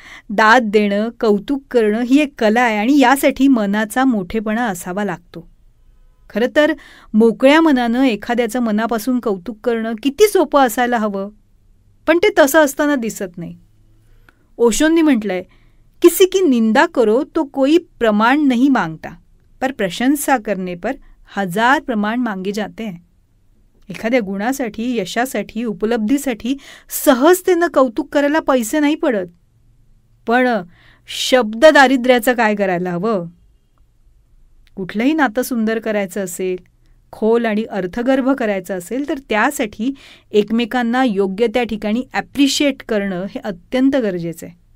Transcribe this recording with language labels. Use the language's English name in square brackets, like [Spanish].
[Marathi] दाद देणं, कौतुक करणं ही एक कला आहे आणि यासाठी मनाचा मोठेपणा असावा लागतो. खरं तर मोकळ्या मनानं एखाद्याचं मनापासून कौतुक करणं किती सोपं असायला हवं, पण ते तसं असताना दिसत नाही. ओशोंनी म्हटलंय, [Hindi] किसी की निंदा करो तो कोई प्रमाण नहीं मांगता, पर प्रशंसा करने पर 1000 प्रमाण मांगे जाते हैं. [Marathi] एखाद्या गुणासाठी, यशासाठी, उपलब्धीसाठी सहजतेनं कौतुक करायला पैसे नाही पडत, पण शब्द दारिद्र्याचं काय करायला हवं? कुठलंही नातं सुंदर करायचं असेल, खोल आणि अर्थगर्भ करायचं असेल, तर त्यासाठी एकमेकांना योग्य त्या ठिकाणी ॲप्रिशिएट करणं हे अत्यंत गरजेचं आहे.